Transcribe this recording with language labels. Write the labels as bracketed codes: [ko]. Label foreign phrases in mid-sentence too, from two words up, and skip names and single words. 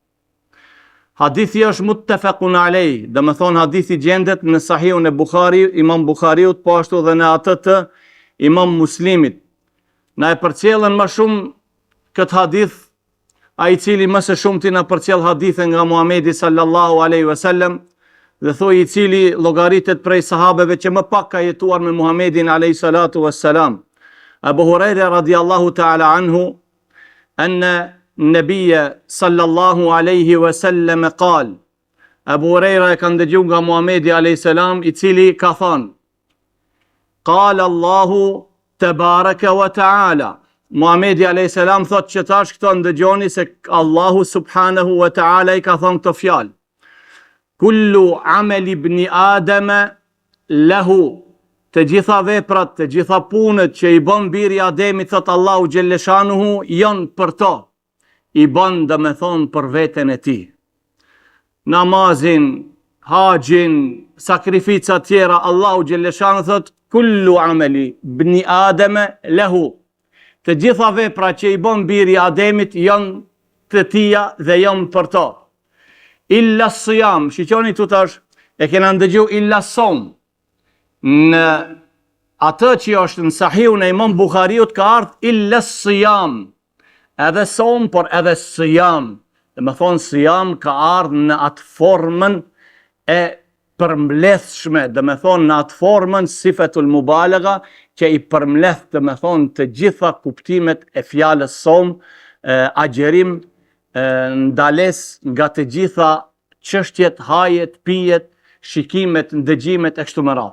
[sq] Hadithi është [ar] متفق عليه, [sq] do të thonë hadithi gjendet në Sahihun e Imam Buhariut, po ashtu dhe në atë të Imam Muslimit. Na e përcjellën më shumë këtë hadith ai cili më së shumti na përcjell hadithe nga Muhamedi [ar] صلى الله عليه وسلم, [sq] dhe thoi i cili llogaritet prej sahabeve që më pak ka jetuar me Muhamedin [ar] عليه الصلاة والسلام. أبو هريرة رضي الله تعالى عنه أن النبي صلى الله عليه وسلم قال. [sq] Abu Huraira e ka dëgjuar nga Muhamedi [ar] عليه السلام [sq] i cili ka thënë: [ar] قال الله تبارك وتعالى. [sq] Muhamedi [ar] عليه السلام [sq] thot që tash këto ndëgjoni se Allahu [ar] سبحانه وتعالى [sq] i ka thonë këto fjalë. [ar] كل عمل ابن آدم له, [sq] të gjitha veprat, të gjitha punët që i bën biri Ademit, thot Allahu xhelleshanuhu, janë për to. I bën dhe me thonë për veten e tij. Namazin, haxhin, sakrificat tjera, Allahu xhelleshanuhu thot [ar] كل عمل ابن آدم له. [sq] Të gjitha vepra që i bën biri Ademit janë të tia dhe janë për to. [ar] إلا الصيام, [sq] shiqoni tu tash, e kena ndëgju illa som. në atë që është në Sahihun e Imam Buhariut ka ardhur [ar] إلا الصيام, [sq] edhe som, por edhe siyam. Dhe me thonë siyam ka ardhur në atë formën e përmledhshme, dhe me thonë në atë formën [ar] صيغة المبالغة, [sq] që i përmledh dhe me thonë të gjitha kuptimet e fjalës som, agjerim, ndales nga të gjitha çështjet, hajet, pijet, shikimet, ndëgjimet e kështu me radhë.